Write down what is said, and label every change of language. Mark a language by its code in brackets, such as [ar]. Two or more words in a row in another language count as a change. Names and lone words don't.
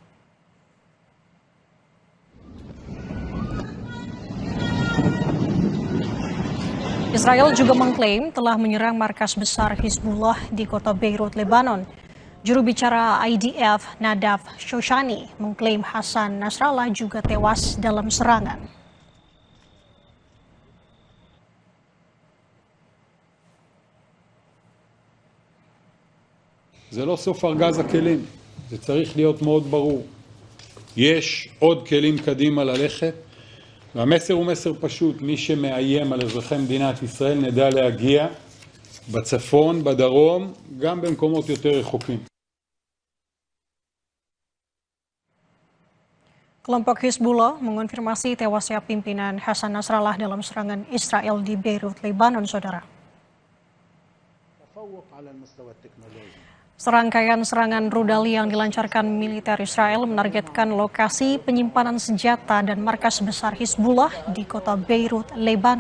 [id] Israel juga mengklaim telah menyerang markas besar Hizbullah di kota Beirut, Lebanon. Juru bicara IDF, Nadav Shoshani, mengklaim Hassan Nasrallah juga tewas dalam serangan. [he] זה לא סוף ארגז הכלים, זה צריך להיות מאוד ברור. יש עוד כלים קדימה ללכת, והמסר הוא מסר פשוט, מי שמאיים על אזרחי מדינת ישראל נדע להגיע בצפון, בדרום, גם במקומות יותר רחוקים. [id] Kelompok Hizbullah mengonfirmasi tewasnya pimpinan Hassan Nasrallah dalam serangan Israel di Beirut, Lebanon, Saudara. Serangkaian serangan rudal yang dilancarkan militer Israel menargetkan lokasi penyimpanan senjata dan markas besar Hizbullah di kota Beirut, Lebanon.